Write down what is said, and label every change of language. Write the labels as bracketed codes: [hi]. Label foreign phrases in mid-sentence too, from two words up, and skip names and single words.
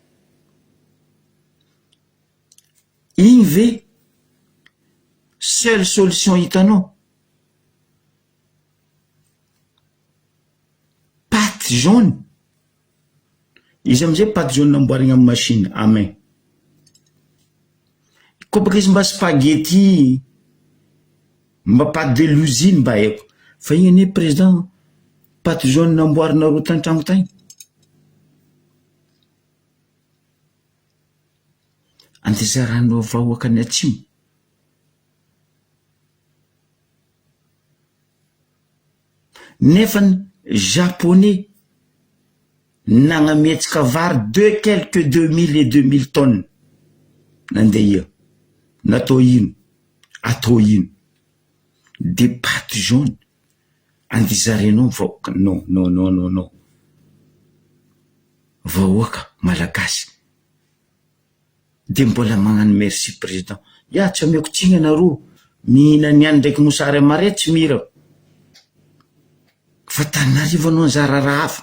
[mg] Igny ve [fr] seule solution [mg] hitanao? [fr] Pâte jaune. [mg] Izy amizay [fr] pâte jaune [mg] namboarigna amy machine. Amen. Koa baka izy mba spaghetti, mba [fr] pâte de l'usine [mg] mba haiko. Fa igny ane président, [fr] pâte jaune [mg] namboarinareo tan-tragno tagny. Andezaranao vahoaka ny atsimo. Nefany japonais nagnametsika vary [fr] quelques 2000 et 2000 tonnes. [mg] Nandeha natao ino? Atao ino? [fr] Des pâtes jaunes. [mg] Andezaranao vahoaka. [fr] Non, non, non, non, non. [mg] Vahoaka malagasy. De mbola magnano [fr] merci président. [mg] Ya tsy ameko tsigny anareo mihina niany ndraiky mosary amare tsy mira. Fa Tananarivo anao nizara raha hafa.